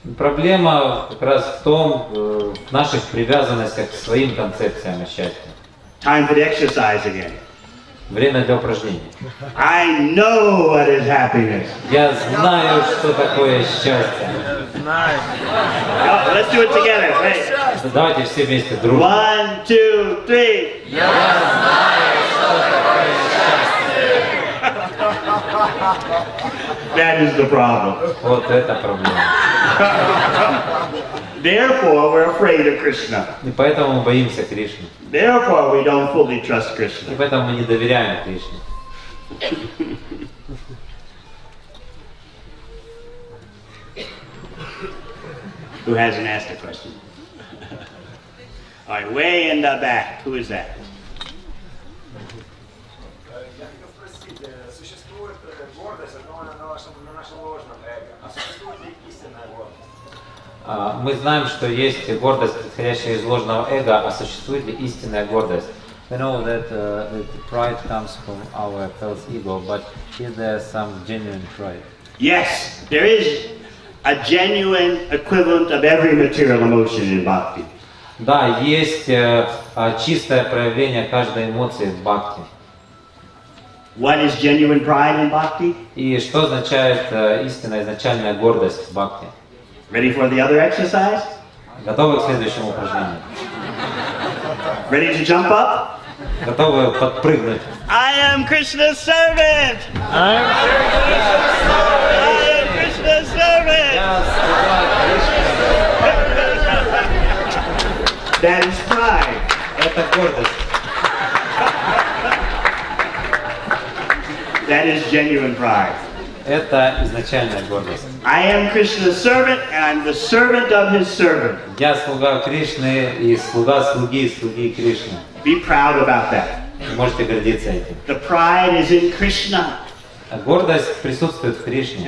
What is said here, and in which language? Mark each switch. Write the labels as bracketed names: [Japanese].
[Russian] Проблема как раз в том, в наших привязанностях к своим концепциям о счастье. [English] Time for the exercise again. [Russian] Время для упражнений. [English] I know what is happiness. [Russian] Я знаю, что такое счастье. [English] Oh, let's do it together. Hey. [Russian] Давайте все вместе дружно. [English] 1, 2, 3. [Russian] Я знаю, что такое счастье. [English] That is the problem. [Russian] Вот это проблема. [English] Therefore, we're afraid of Krishna. [Russian] И поэтому мы боимся Кришны. [English] Therefore, we don't fully trust [Russian] И [English] Krishna. [Russian] поэтому мы не доверяем Кришне. [English] Who hasn't asked a question? All right, way in the back. Who is that? [Russian] Я хотел спросить, существует гордость, основанная на нашем ложном эго, а существует ли истинная гордость? Мы знаем, что есть гордость, исходящая из ложного эго, а существует ли истинная гордость? [English] We know that the pride comes from our false ego, but is there some genuine pride? Yes, there is a genuine equivalent of every material emotion in bhakti. [Russian] Да, есть чистое проявление каждой эмоции в бхакти. [English] What is genuine pride in bhakti? [Russian] И что означает истинная изначальная гордость в бхакти? [English] Ready for the other exercise? [Russian] Готовы к следующему упражнению? [English] Ready to jump up? [Russian] Готовы подпрыгнуть? [English] I am Krishna's servant! I am Krishna's servant! That is pride. [Russian] Это гордость. [English] That is genuine pride. [Russian] Это изначальная гордость. [English] I am Krishna's servant and I'm the servant of his servant. [Russian] Я слуга Кришны и слуга слуги Кришны. [English] Be proud about that. [Russian] Вы можете гордиться этим. [English] The pride is in Krishna [Russian] А гордость присутствует в Кришне.